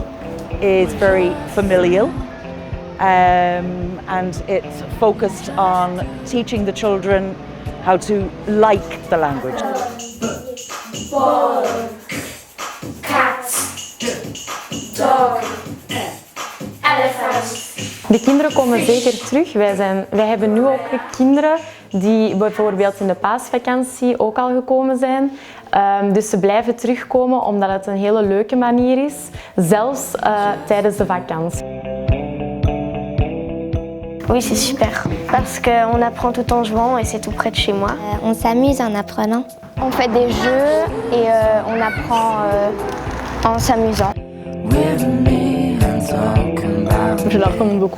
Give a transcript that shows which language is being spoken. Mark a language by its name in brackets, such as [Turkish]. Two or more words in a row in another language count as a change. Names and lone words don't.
[English] It's very familial and it's focused on teaching the children how to like the language. Ball, cat, dog. [Dutch] De kinderen komen zeker terug. Wij hebben nu ook kinderen die bijvoorbeeld in de paasvakantie ook al gekomen zijn. Dus ze blijven terugkomen omdat het een hele leuke manier is, zelfs tijdens de vakantie. [French] Oui, c'est super, parce qu'on apprend tout en jouant et c'est tout près de chez moi. On s'amuse en apprenant. On fait des jeux et on apprend en s'amusant. Je la recommande beaucoup.